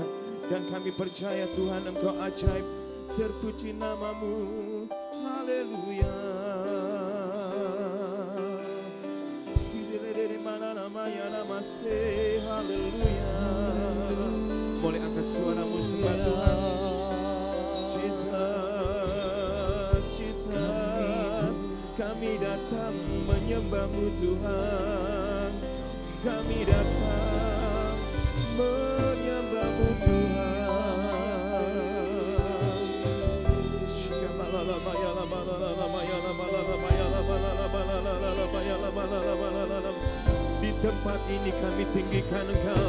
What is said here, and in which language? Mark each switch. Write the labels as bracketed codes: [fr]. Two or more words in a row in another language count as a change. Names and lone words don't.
[id] Dan kami percaya Tuhan Engkau ajaib. Terpuji nama-Mu. Haleluya. Haleluya. Boleh angkat suaramu sembah Tuhan. Jesus, Jesus, kami datang menyembah-Mu Tuhan. Kami datang menyembah-Mu Tuhan. Di tempat ini kami tinggikan Engkau.